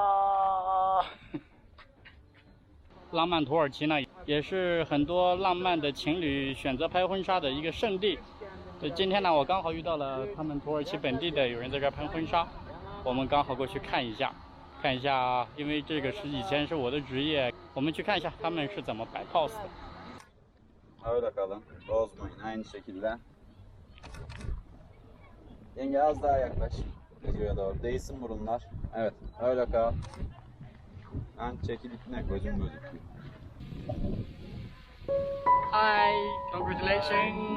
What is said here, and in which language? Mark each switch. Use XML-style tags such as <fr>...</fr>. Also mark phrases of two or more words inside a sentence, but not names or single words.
<zh>浪漫土耳其呢，也是很多浪漫的情侣选择拍婚纱的一个圣地。今天呢，我刚好遇到了他们土耳其本地的有人在这儿拍婚纱，我们刚好过去看一下，因为这个是以前是我的职业，我们去看一下他们是怎么摆 pose 的。</zh> <tr>Öyle kalın. Bozmayın. Aynı şekilde. Yenge az daha yaklaş. Videoya doğru. Değsin burunlar. Evet. Öyle kal. Ben çekil ipine gözüm gözüküyor.</tr> <en>Hi, congratulations.</en>